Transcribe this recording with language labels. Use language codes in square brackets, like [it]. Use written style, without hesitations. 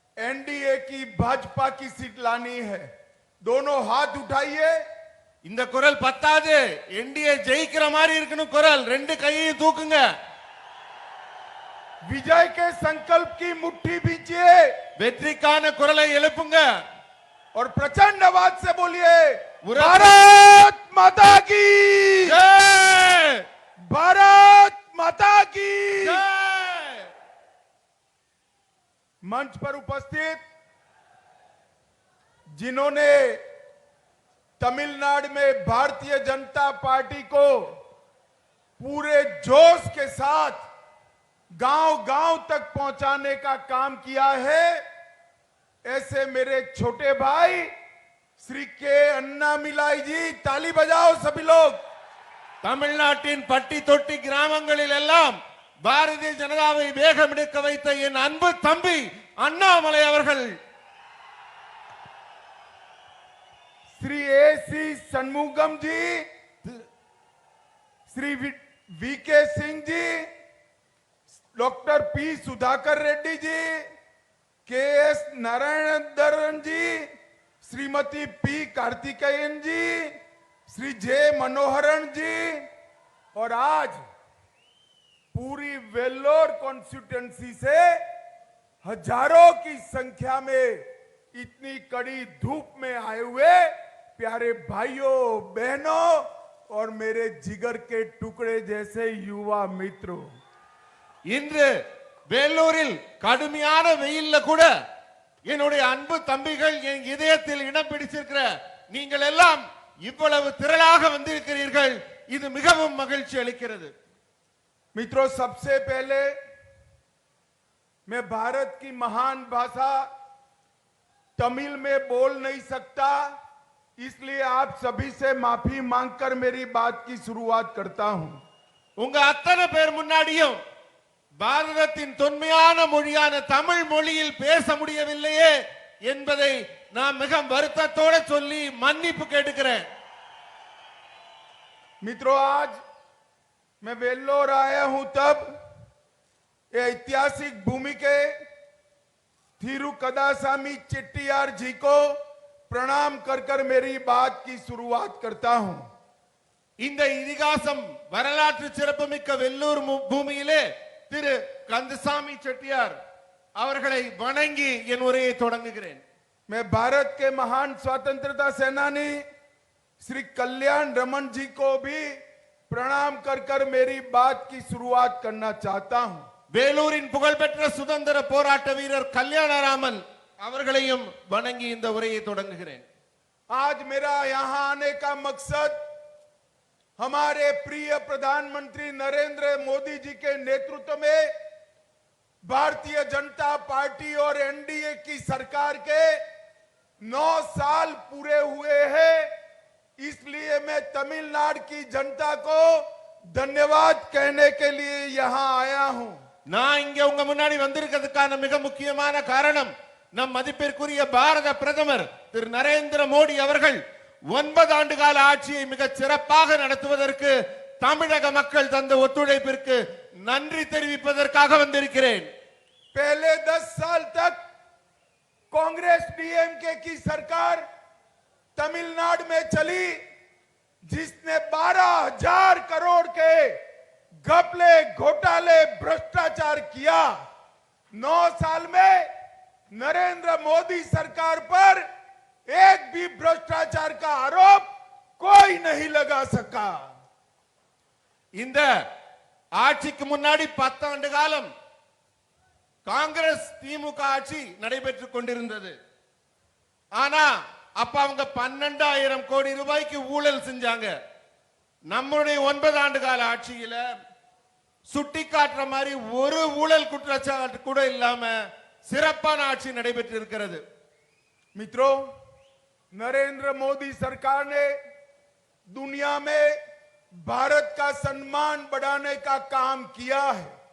[hi] NDA की भाजपा की seat लानी है। दोनों हाथ उठाइए। [ta] இந்த குரல் பத்தாது, என்டிஏ ஜெயிக்கிற மாதிரி இருக்கணும் குரல், ரெண்டு கையையும் தூக்குங்க। [hi] विजय के संकल्प की मुट्ठी भींचिए, [ta] வெற்றிக்கான குரலை எழுப்புங்க [hi] और प्रचंड आवाज से बोलिए भारत माता की जय, भारत माता की जय। मंच पर उपस्थित जिन्होंने तमिलनाडु में भारतीय जनता पार्टी को पूरे जोश के साथ गांव-गांव तक पहुंचाने का काम किया है, ऐसे मेरे छोटे भाई श्री के अन्नामिलाई जी, ताली बजाओ सभी लोग। [ta] தமிழ்நாட்டின் பட்டி தொட்டி கிராமங்களில் எல்லாம் பாரதிய ஜனதாவை வேகமெடுக்க வைத்த என் அன்பு தம்பி அண்ணாமலை அவர்கள், [hi] श्री ए.सी. षणमुगम जी, Shri VK. Singh ji, doctor P. Sudhakar Reddy ji, KS. नारायणधरन जी, श्रीमती पी. कार्तिकेयन जी, श्री जे. मनोहरन जी, और आज पूरी वेल्लोर कॉन्स्टिट्यूएंसी से हजारों की संख्या में इतनी कड़ी धूप में आए हुए प्यारे भाइयों बहनों और मेरे जिगर के टुकड़े जैसे युवा मित्रों, [ta] இன்று வேலூரில் கடுமையான வெயில்ல கூட என்னுடைய அன்பு தம்பிகள் என் இதயத்தில் இடம் பிடிச்சிருக்கிற நீங்கள் எல்லாம் இவ்வளவு திரளாக வந்திருக்கிறீர்கள், இது மிகவும் மகிழ்ச்சி அளிக்கிறது। [hi] मित्रों, सबसे पहले मैं भारत की महान भाषा तमिल में बोल नहीं सकता, इसलिए आप सभी से माफी मांगकर मेरी बात की शुरुआत करता हूं। [ta] உங்க அத்தனை பேர் முன்னாடியும் பாரதத்தின் தொன்மையான மொழியான தமிழ் மொழியில் பேச முடியவில்லையே என்பதை நான் மிக வருத்தத்தோடு சொல்லி மன்னிப்பு கேட்டுக்கிறேன்। [hi] मित्रों, आज मैं वेल्लोर आया हूं तब ये ऐतिहासिक भूमि के थिरुकदासामी चेट्टियार जी को प्रणाम कर मेरी बात की शुरुआत करता हूं। [ta] இந்த இதிகாசம் வரலாற்று சிறப்புமிக்க வெள்ளூர் பூமியிலே திரு கந்தசாமி செட்டியார் அவர்களை வணங்கி என் உரையை தொடங்குகிறேன்। [hi] मैं भारत के महान स्वतंत्रता सेनानी श्री कल्याण रमन जी को भी प्रणाम कर मेरी बात की शुरुआत करना चाहता हूं। [ta] வேலூரின் புகழ்பெற்ற சுதந்திர போராட்ட வீரர் கல்யாணராமன் அவர்களையும் வணங்கி இந்த உரையை தொடங்குகிறேன்। [hi] आज मेरा यहां आने का मकसद हमारे प्रिय प्रधानमंत्री नरेंद्र मोदी जी के नेतृत्व में भारतीय जनता पार्टी और एनडीए की सरकार के 9 साल पूरे हुए हैं, इसलिए मैं तमिलनाडु की जनता को धन्यवाद कहने के लिए यहां आया हूं। [ta] நான் இங்க உங்க முன்னாடி வந்திருக்கிறதுக்கான மிக முக்கியமான காரணம் நம் மதிப்பிற்குரிய பாரத பிரதமர் திரு நரேந்திர மோடி அவர்கள் 9 ஆண்டு கால ஆட்சியை மிக சிறப்பாக நடத்துவதற்கு தமிழக மக்கள் தந்த ஒத்துழைப்பிற்கு நன்றி தெரிவிப்பதற்காக வந்திருக்கிறேன்। [hi] पहले 10 साल तक कांग्रेस डीएमके की सरकार तमिलनाडु में चली, जिसने 12,000 करोड़ के घपले घोटाले भ्रष्टाचार किया। 9 साल में नरेंद्र मोदी सरकार पर एक भी भ्रष्टाचार का आरोप कोई नहीं लगा सका। [ta] இந்த ஆட்சிக்கு முன்னாடி 10 ஆண்டு காலம் காங்கிரஸ் திமுக ஆட்சி நடைபெற்றுக் கொண்டிருந்தது। ஆனா அப்ப அவங்க 12,000 கோடி ரூபாய்க்கு ஊழல் செஞ்சாங்க। நம்முடைய 9 ஆண்டு கால ஆட்சியில சுட்டி காட்டுற மாதிரி ஒரு ஊழல் குற்றச்சாட்டு கூட இல்லாம சிறப்பான ஆட்சி நடைபெற்று இருக்கிறது। [hi] मित्रों, नरेंद्र मोदी सरकार ने दुनिया में भारत का सम्मान बढ़ाने का काम किया है।